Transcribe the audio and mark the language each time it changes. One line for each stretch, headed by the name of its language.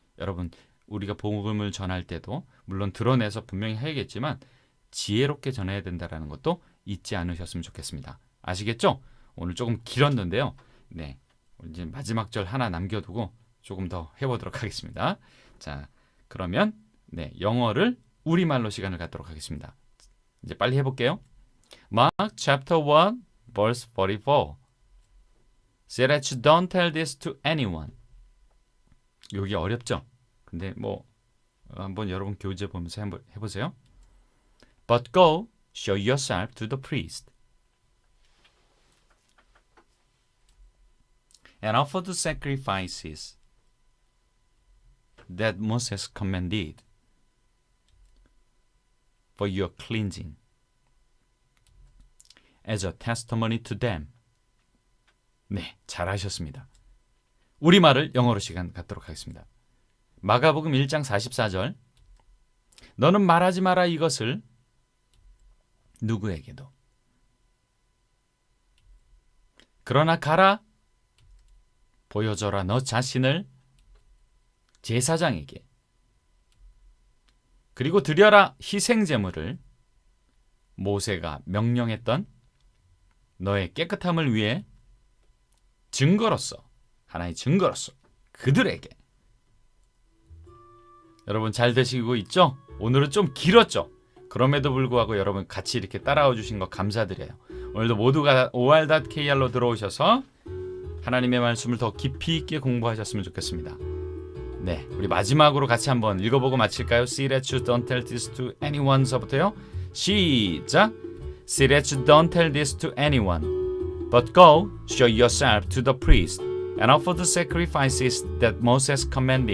Korean: 여러분 우리가 복음을 전할 때도 물론 드러내서 분명히 해야겠지만 지혜롭게 전해야 된다라는 것도 잊지 않으셨으면 좋겠습니다. 아시겠죠? 오늘 조금 길었는데요. 네, 이제 마지막 절 하나 남겨두고 조금 더 해보도록 하겠습니다. 자, 그러면 영어를 우리말로 시간을 갖도록 하겠습니다. 이제 빨리 해볼게요.
English: Mark chapter 1 verse 44 Say that you don't tell this to anyone.
Korean: 여기 어렵죠? 근데 뭐 한번 여러분 교재 보면서 한번 해보세요.
English: But go show yourself to the priest and offer the sacrifices that Moses commanded for your cleansing as a testimony to them.
Korean: 네, 잘하셨습니다. 우리말을 영어로 시간 갖도록 하겠습니다. 마가복음 1장 44절 너는 말하지 마라 이것을 누구에게도 그러나 가라 보여줘라 너 자신을 제사장에게 그리고 드려라 희생제물을 모세가 명령했던 너의 깨끗함을 위해 증거로서 하나의 증거로서 그들에게. 여러분 잘 되시고 있죠? 오늘은 좀 길었죠? 그럼에도 불구하고 여러분 같이 이렇게 따라와 주신 거 감사드려요. 오늘도 모두가 or.kr로 들어오셔서 하나님의 말씀을 더 깊이 있게 공부하셨으면 좋겠습니다. 네, 우리 마지막으로 같이 한번 읽어보고 마칠까요?
English: See that you don't tell this to anyone서부터요.
Korean: 시작!
English: See that you don't tell this to anyone, but go show yourself to the priest and offer the sacrifices that Moses commanded for your cleansing as a testimony to them. 네,